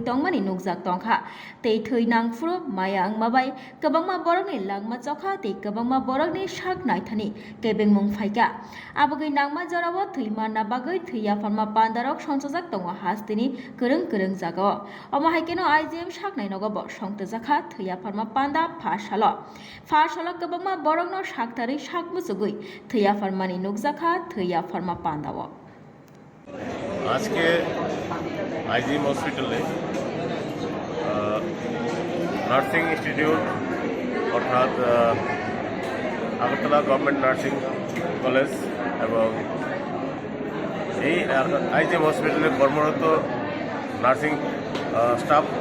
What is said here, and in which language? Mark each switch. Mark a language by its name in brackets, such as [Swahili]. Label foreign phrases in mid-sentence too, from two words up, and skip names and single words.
[Kok Borok] Tongmani Nugzak Tongha Te Thui Nangfro Mayang Mabai Kabangma Borogni Langma Choka Te Kabangma Borogni Shak Naithani Kebeng Mung Faika Abagai Nangma Jarawa Thui Mana Bagai Ya Pharma Pandarok Shonsajak Tongo Hastini Kurung Zago Omahakeno IGM Shaknai Nogobo Shongtazakat Ya Pharma Panda Pashalo Fashalok Gabama Borogno Shaktari Shakmusugui Thuya Pharmani Nugzaka Thuya Pharma Pandawo [Bangla] আজকে আইজিএম হসপিটালে [English] nursing institute [Bangla] অর্থাৎ আগরতলা গভর্নমেন্ট নার্সিং কলেজ এবং এই আইজিএম হসপিটালে কর্মরত [English] nursing staff